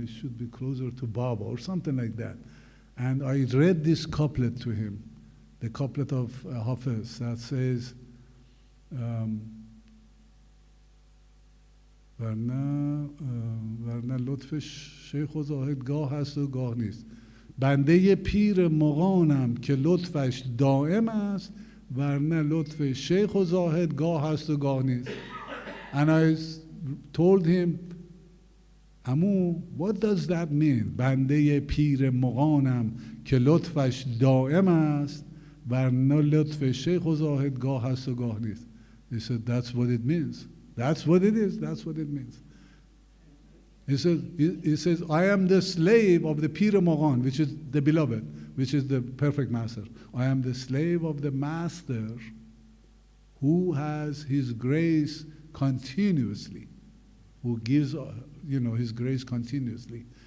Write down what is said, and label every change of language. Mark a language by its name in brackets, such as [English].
[English] I should be closer to Baba or something like that. And I read this couplet to him, the couplet of Hafiz that says, [Persian] ورنه لطف شیخ و زاهد گاه هست و گاه نیست. بنده پیر مغانم که لطفش دائم است ورنه لطف شیخ و زاهد گاه هست و گاه نیست. [English] And I told him, Amu, what does that mean? [Persian] بنده پیر مغانم که لطفش دائم است ورنه لطف شیخ و زاهد گاه هست و گاه نیست. [English] He said, that's what it means. That's what it is. That's what it means. He says, I am the slave of the Pir Mogan, which is the beloved, which is the perfect master. I am the slave of the master who has his grace continuously, who gives his grace continuously.